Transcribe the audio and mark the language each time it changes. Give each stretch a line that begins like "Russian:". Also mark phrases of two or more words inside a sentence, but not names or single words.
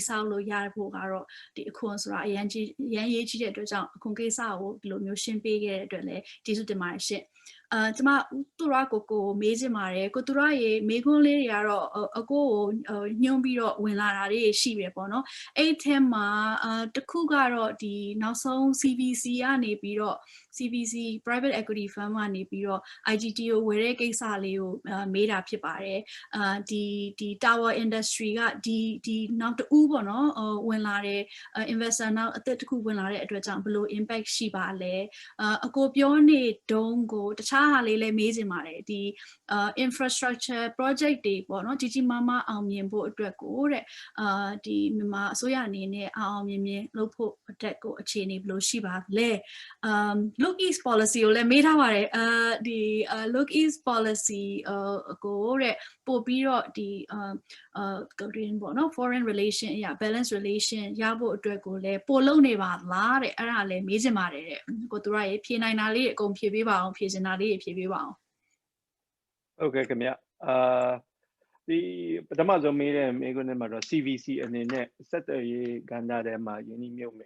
Burmese: ဆောက်လို့ရဖို့ကတော့ဒီအခွန်ဆိုတာအရန်ရေးကြီးတဲ့အတွက်ကြောင့်အခွန်ကိစ္စကိုဒီလိုမျိုးရှင်းပေးခဲ့တဲ့အတွက်လည်းကျေးဇူးတင်ပါတယ်ရှင့်ကျမသူရကိုမေးချင်ပါတယ်ကိုသူ ရရေမေးခွန်းလေးတွေကတော့အကိုကိုညွှန်းပြီးတော့ဝင်လာတာတွေရှိပြီပေါ့နော်အဲ့ထဲမှာတခုကတော့ဒီနောက်ဆုံး CVC ကနေ ပြီးတော့ CVC
English: private equity firm
Burmese: ကနေပြီးတော့ IGT ကိုဝယ်တဲ့ကိစ္စလေးကိုမေးတာဖြစ်ပါတယ်ဒီ
English: tower industry
Burmese: က ဒီနောက်တူပေါ့နော်ဝင်လာတဲ့ investor နောက်အသစ်တစ်ခုဝင်လာတဲ့အတွက်ကြောင့်ဘယ်လို impact ရှိပါလဲအကိုပြောနေတုန်းကိုတခြားဟာလေးလည်းမေးချင်ပါတယ်ဒီ
English: infrastructure project
Burmese: တွေပေါ့နော်ကြီးကြီးမားမားအောင်မြင်ဖို့အတွက်ကိုတဲ့ဒီမြန်မာအစိုးရအနေနဲ့အောင်မြင်လုပ်ဖို့အတွက်ကိုအခြေအနေဘယ်လိုရှိပါလဲ
English: look east policy
Burmese: ကိုလည်းမေးထားပါတယ်ဒီ
English: look east policy
Burmese: ကိုတဲ့ပို့ပြီးတော့ဒီပေါ့နော်
English: foreign relation
Burmese: အရာ
English: balance relation
Burmese: ရဖို့အတွက်ကိုလည်းပို့လုပ်နေပါလားတဲ့အဲ့ဒါလည်းမေးချင်ပါတယ်တဲ့ကိုသူရရေဖြေနိုင်တာလေးအကုန်ဖြေပေးပါအောင်ဖြေချင်တာလေးဖြေပေးပါအောင် ဟုတ်ကဲ့ခင်ဗျဒီပထမဆုံးမေးတဲ့မေးခွန်းထဲမှာတော့ CVC အနေနဲ့စက်တော်ရေးကဏ္ဍထဲမှာယင်းနှမြုပ်မယ်